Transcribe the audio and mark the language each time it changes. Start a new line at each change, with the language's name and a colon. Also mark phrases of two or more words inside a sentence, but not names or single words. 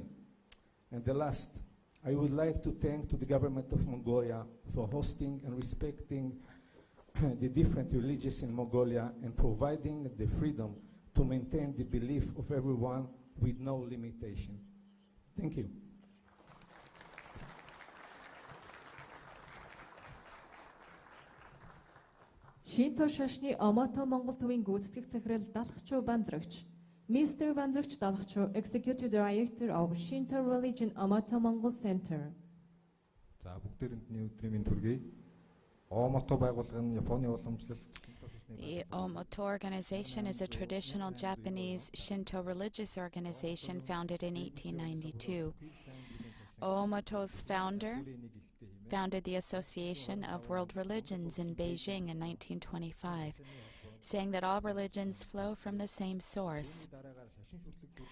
English: And the last, I would like to thank to the government of Mongolia for hosting and respecting the different religions in Mongolia and providing the freedom to maintain the belief of everyone with no limitation. Thank you.
Mongolian: Шинто шашны Омото Монгол төвийн гүйцэтгэх захирал Далхчуу Банзрагч. Mr. Банзрагч Далхчуу,
English: Executive Director of Shinto Religion Омото Монгол Center.
Mongolian: За бүгдээрэнд өдрийн мэнд хүргэе. Омото байгууллага нь Японы уламжлалт.
English: The Omoto organization is a traditional Japanese Shinto religious organization founded in 1892. Omoto's founder founded the Association of World Religions in Beijing in 1925, saying that all religions flow from the same source.